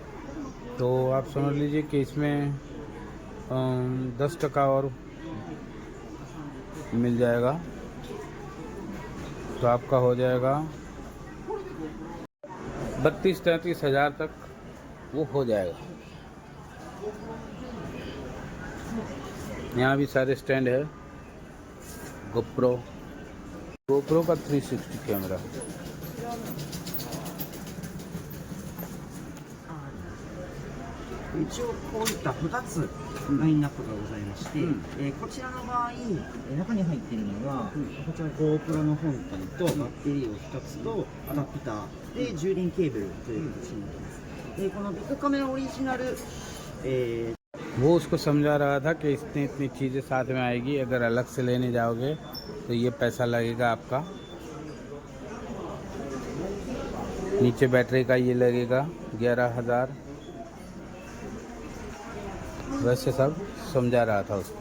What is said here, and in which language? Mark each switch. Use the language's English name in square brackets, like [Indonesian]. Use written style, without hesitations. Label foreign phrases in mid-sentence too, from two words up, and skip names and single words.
[Hindi] तो आप समझ लीजिए कि इसमें 10% और मिल जाएगा, तो आपका हो जाएगा 32-33 हज़ार तक वो हो जाएगा। यहाँ भी सारे स्टैंड है। गोप्रो का 360 कैमरा। [Japanese] 一応こういった2つラインナップがございまして、こちらの場合、中に入っているのが、こちら GoPro の本体とバッテリーを2つとアダプターで充電ケーブルという形になっています。このビッグカメラオリジナル、 [Hindi] वो उसको समझा रहा था कि इतनी चीज़ें साथ में आएगी, अगर अलग से लेने जाओगे तो ये पैसा लगेगा आपका। नीचे बैटरी का ये लगेगा 11,000। वैसे सब समझा रहा था उसको।